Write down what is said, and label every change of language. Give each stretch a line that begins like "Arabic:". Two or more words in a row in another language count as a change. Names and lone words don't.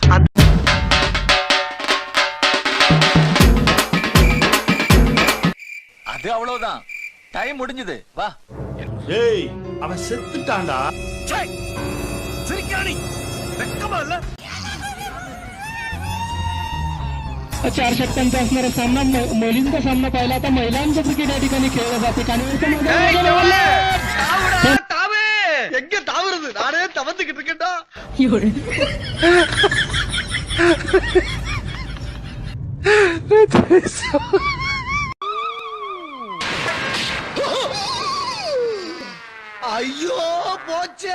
Tamil: அது அவ்வளவுதான், டைம் முடிஞ்சது. வா. ஏய் அவன் செத்துட்டான்டா. சிரிக்கானி வெக்கமா இல்ல?
Marathi: 4 षटकांचा असणारा सामना मुलींचा सामना पाहिला. आता महिलांचं क्रिकेट या ठिकाणी खेळलं जाते.
Tamil: எங்க தாவுறது? நானே தவந்துகிட்டு இருக்கேன்டா. ஐயோ போச்சே.